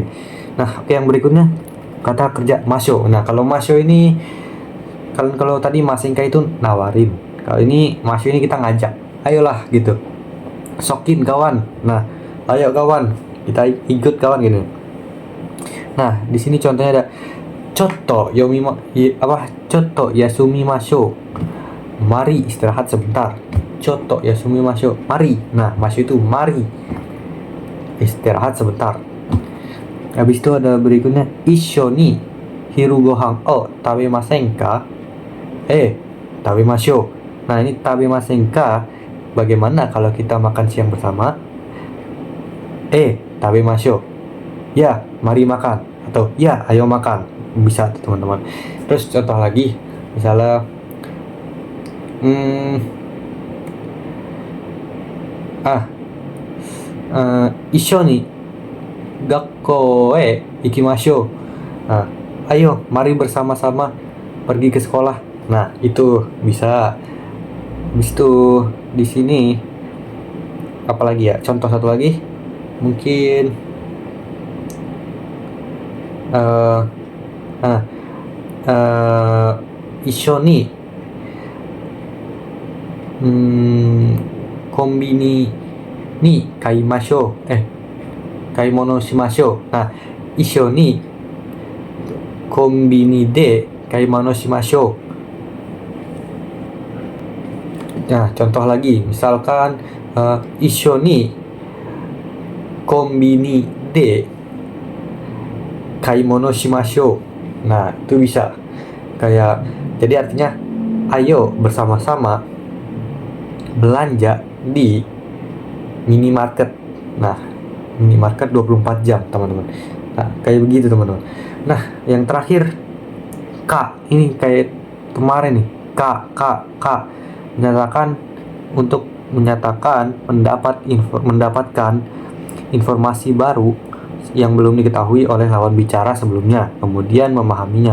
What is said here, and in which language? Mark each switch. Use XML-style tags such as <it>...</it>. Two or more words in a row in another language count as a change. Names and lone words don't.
<id>Nah, oke, yang berikutnya kata kerja masyo. Nah, kalau masyo ini kalau tadi masengka itu nawarin, kalau ini masyo ini kita ngajak, ayolah gitu, sokin kawan. Nah, ayo kawan, kita ikut kawan gitu. Nah, di sini contohnya ada</id> <ja>ちょっと休みましょう.</ja> <id>Mari istirahat sebentar.</id> <ja>ちょっと休みましょう.</ja> <id>Mari. Nah, masho itu mari. Istirahat sebentar.</id> <ja>Habis itu ada berikutnya 一緒に昼ご飯を食べませんか? 食べましょう.</ja> <id>Nah, ini</id> <ja>食べませんか,</ja> <id>bagaimana kalau kita makan siang bersama?</id> <ja>食べましょう.</ja> <id>Ya, mari makan, atau ya, ayo makan. Bisa tuh teman-teman. Terus contoh lagi, misalnya</id> <ja>一緒に学校へ行きましょう.</ja> <id>Nah, ayo mari bersama-sama pergi ke sekolah. Nah, itu bisa. Habis itu di sini apalagi ya?</id> <ja>Contoh satu lagi mungkin 一緒にコンビニに買いましょう. 買い物しましょう. Nah, 一緒にコンビニで買い物しましょう. Nah, contoh lagi, misalkan 一緒にコンビニで買い物しましょう.</ja> <id>Nah, itu bisa. Kayak, jadi artinya ayo bersama-sama belanja di minimarket. Nah, minimarket 24 jam teman-teman. Nah, kayak begitu teman-teman. Nah, yang terakhir K, ini kayak kemarin nih, K menyatakan, untuk menyatakan mendapatkan informasi baru yang belum diketahui oleh lawan bicara sebelumnya, kemudian memahaminya.</id>